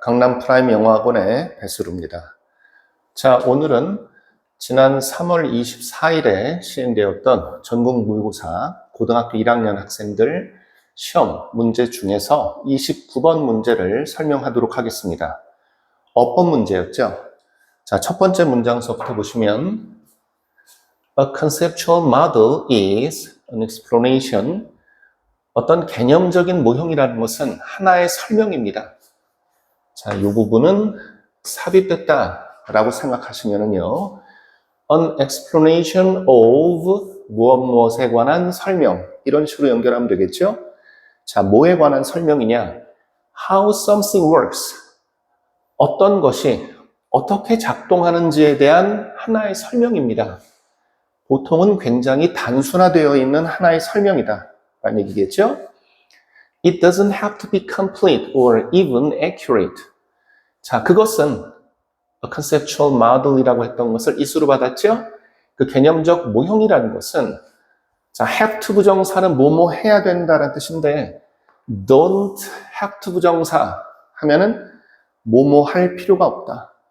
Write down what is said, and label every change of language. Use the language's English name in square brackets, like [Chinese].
[Korean] 강남 프라임 영어학원의 배수루입니다. 자, 오늘은 지난 3월 24일에 시행되었던 전국 모의고사 고등학교 1학년 학생들 시험 문제 중에서 29번 문제를 설명하도록 하겠습니다. 어법 문제였죠? 자, 첫 번째 문장서부터 보시면 [English] A conceptual model is an explanation. [Korean] 어떤 개념적인 모형이라는 것은 하나의 설명입니다. 자, 이 부분은 삽입됐다라고 생각하시면은요, an explanation of 무엇에 관한 설명, 이런 식으로 연결하면 되겠죠? 자, 뭐에 관한 설명이냐? [English] How something works. [Korean] 어떤 것이 어떻게 작동하는지에 대한 하나의 설명입니다. 보통은 굉장히 단순화되어 있는 하나의 설명이다 라는 얘기겠죠? [English] It doesn't have to be complete or even accurate. [Korean] 자, 그것은 a conceptual model이라고 했던 것을 이수로 받았죠? 그 개념적 모형이라는 것은 자, have to 부정사는 뭐뭐 해야 된다라는 뜻인데 don't have to 부정사 하면은 뭐뭐 할 필요가 없다.